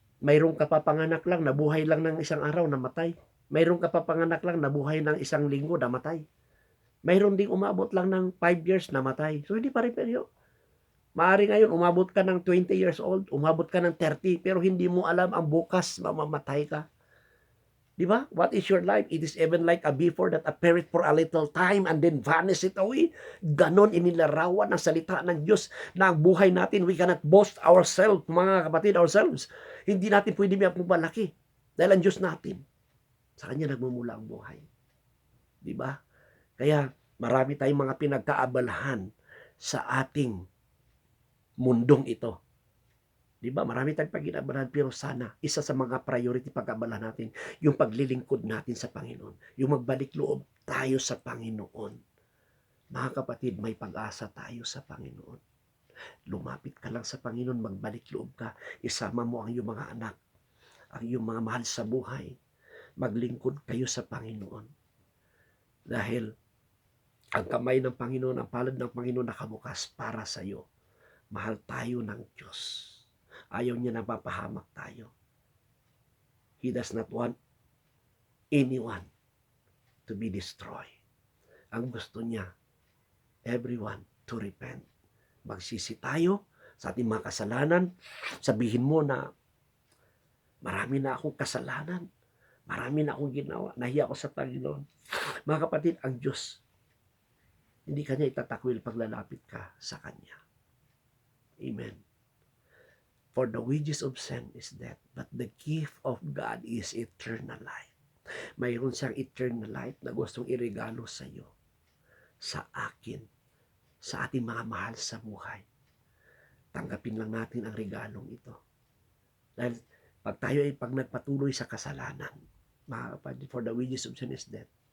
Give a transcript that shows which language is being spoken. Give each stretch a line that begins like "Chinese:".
Filipino: Mayroong kapapanganak lang, nabuhay lang ng isang araw, namatay. Mayroong kapapanganak lang, nabuhay ng isang linggo, namatay. Mayroon ding umabot lang ng 5 years, namatay. So, hindi pare-pareho. Maaari ngayon, umabot ka ng 20 years old, umabot ka ng 30, pero hindi mo alam ang bukas, mamamatay ka. Di ba?
English: What is your life? It is even like a before that appeareth for a little time and then vanisheth away.
Filipino: Ganon inilarawan ng salita ng Diyos na ang buhay natin,
English: we cannot boast ourselves,
Filipino: mga kapatid, ourselves. Hindi natin pwede magpalaki dahil ang Diyos natin, sa Kanya nagmumula ang buhay. Di ba? Kaya marami tayong mga pinagkaabalahan sa ating mundong ito. Diba? Marami tayong pag-inaabalahan, pero sana isa sa mga priority pag-abalahan natin yung paglilingkod natin sa Panginoon. Yung magbalik loob tayo sa Panginoon. Mga kapatid, may pag-asa tayo sa Panginoon. Lumapit ka lang sa Panginoon, magbalik loob ka. Isama mo ang iyong mga anak, ang iyong mga mahal sa buhay. Maglingkod kayo sa Panginoon. Dahil ang kamay ng Panginoon, ang palad ng Panginoon nakabukas para sa iyo. Mahal tayo ng Diyos. Ayaw niya na mapahamak tayo.
English: He does not want anyone to be destroyed.
Filipino: Ang gusto niya,
English: everyone to repent.
Filipino: Magsisi tayo sa ating mga kasalanan. Sabihin mo na, marami na akong kasalanan. Marami na akong ginawa. Nahiya ako sa Panginoon. Mga kapatid, ang Diyos, hindi Kanya itatakwil paglalapit ka sa Kanya. Amen.
English: For the wages of sin is death, but the gift of God is eternal life.
Filipino: Mayroon siyang eternal life na gustong iregalo sa iyo, sa akin, sa ating mga mahal sa buhay. Tanggapin lang natin ang regalong ito. Dahil pag tayo ay nagpatuloy sa kasalanan, mga kapatid,
English: for the wages of sin is death.